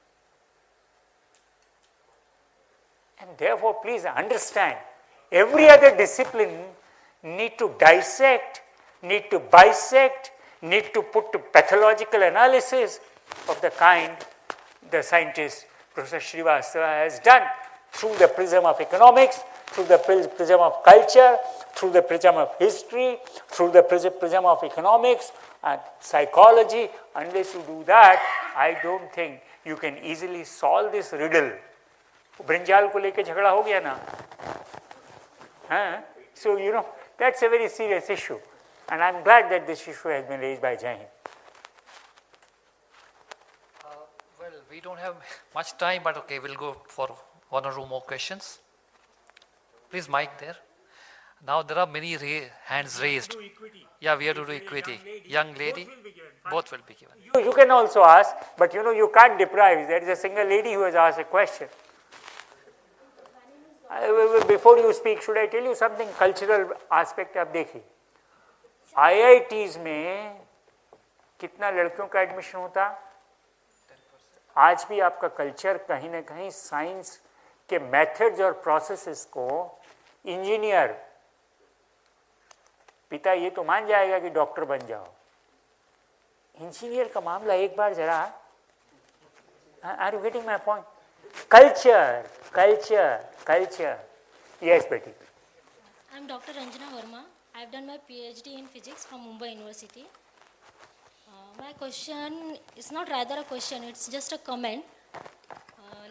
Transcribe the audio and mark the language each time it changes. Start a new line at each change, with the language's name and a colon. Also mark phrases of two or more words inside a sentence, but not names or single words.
English: And therefore, please understand, every other discipline need to dissect, need to bisect, need to put to pathological analysis of the kind the scientist Professor Srivastava has done through the prism of economics, through the prism of culture, through the prism of history, through the prism of economics and psychology. Unless you do that, I don't think you can easily solve this riddle.
Hindi: ब्रिंजाल को लेके झगड़ा हो गया ना, हाँ?
English: So that's a very serious issue, and I'm glad that this issue has been raised by Jai Hind. Well, we don't have much time, but okay, we'll go for one or two more questions. Please, mic there. Now there are many hands raised. Yeah, we have to do equity. Young lady, both will be given. You can also ask, but you can't deprive. There is a single lady who has asked a question. Before you speak, should I tell you something cultural aspect?
Hindi: आप देखिए, IITs में कितना लड़कियों का एडमिशन होता? आज भी आपका कल्चर कहीं ना कहीं साइंस के मेथड्स और प्रोसेसेस को इंजीनियर पिता ये तो मान जाएगा कि डॉक्टर बन जाओ, इंजीनियर का मामला एक बार जरा,
English: Are you getting my point? Culture. Yes, Betty. I'm Dr. Ranjana Verma. I've done my PhD in physics from Mumbai University. My question is not rather a question, it's just a comment.